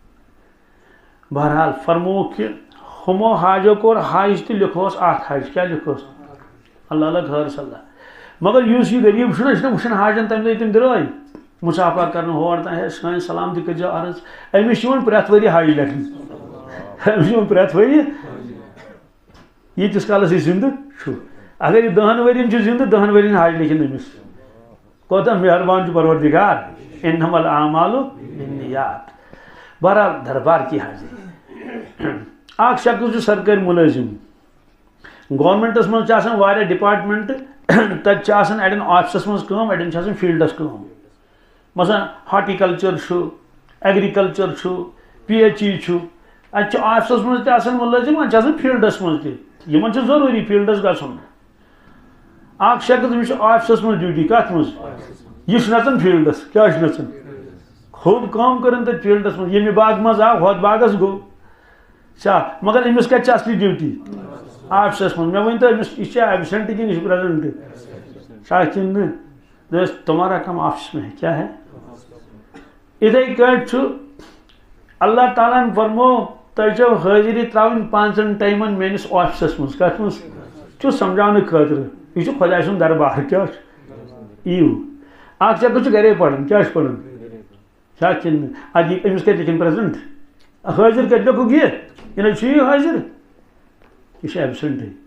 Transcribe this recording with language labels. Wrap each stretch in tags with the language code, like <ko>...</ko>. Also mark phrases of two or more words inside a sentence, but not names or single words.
<ks>بہرحال فرمووُکھ کہِ ہُمو حاجو کوٚر حج تہٕ لیکھوس اکھ حج کیٛاہ لیکھوس اللہ اللہ خٲر صلہ مگر یُس یہِ غریٖب چھُنہ یہِ چھُنہ وٕچھان حاجن تَمہِ دۄہ تِم درٛاے مُسافا کرنہٕ ہور تام ہے سٲنۍ سلام تہِ کٔرۍزیو عرض أمِس چھِ یِوان پرٛٮ۪تھ ؤری حج لیکھنہٕ أمِس چھِ یِوان پرٛٮ۪تھ ؤری ییٖتِس کالس یہِ زِندٕ چھُ اگر یہِ 10 ؤرین چھُ زِندٕ 10 ؤرین حج لیکھِنۍ أمِس کوتاہ مہربان چھُ پروردگار</ks> <ar>اِنَّمَا الْأَعْمَالُ بِالنِّیَّاتِ</ar> <ks>بہرحال</ks> <ur>دربار کی حاضری</ur> <ks>اکھ شخص چھُ سرکٲرۍ مُلٲزِم گورمنٹس منٛز چھِ آسان واریاہ ڈپارٹمنٹ تَتہِ چھِ آسان اَڑٮ۪ن آفسس منٛز کٲم اَڑٮ۪ن چھِ آسان فیٖلڈس کٲم مثلاً ہاٹیکلچر چھُ ایگرِکلچر چھُ پی ایچ ای چھُ اَتہِ چھُ آفسس منٛز تہِ آسان مُلٲزِم اَتہِ چھِ آسان فیٖلڈس منٛز تہِ یِمن چھُ ضروٗری فیٖلڈس گژھُن اکھ شخص أمِس چھُ آفسس منٛز ڈیوٹی کتھ منٛز یہِ چھُ نژان فیٖلڈس کیٛاہ چھُ نژان خوب کٲم کٔرٕن تَتہِ فیٖلڈس منٛز ییٚمہِ باغہٕ منٛز آو ہۄتھ باغس گوٚو صاف مگر أمِس کتہِ چھِ اصلی ڈیوٹی آفسس منٛز مےٚ ؤنۍتو أمِس یہِ چھا ایبسینٹ کِنہٕ یہِ چھُ پریزنٹ چھا کِنہٕ نہٕ دوٚپُس</ks> <ur>تُمہارا کام آفس میں ہے</ur> <ks>کیٛاہ ہے یِتھَے کٲٹھۍ چھُ اللہ تعالیٰ ہن فرموو تۄہہِ چھو حٲضری ترٛاوٕنۍ 5 ٹایمن میٲنِس آفسس منٛز کتھ منٛز چھُ سمجھاونہٕ خٲطرٕ یہِ چھُ خۄداے سُنٛد دربار کیٛاہ چھُ یِیِو اکھ شخص چھُ گرے پران کیٛاہ چھُ پران چھا کِنہٕ نہٕ اَدٕ یہِ أمِس کتہِ لیکھِنۍ پریزنٹ حٲضر کتہِ لیکھُکھ یہِ نہ چھُ یہِ حٲضر یہِ چھُ ایبسینٹٕے</ks>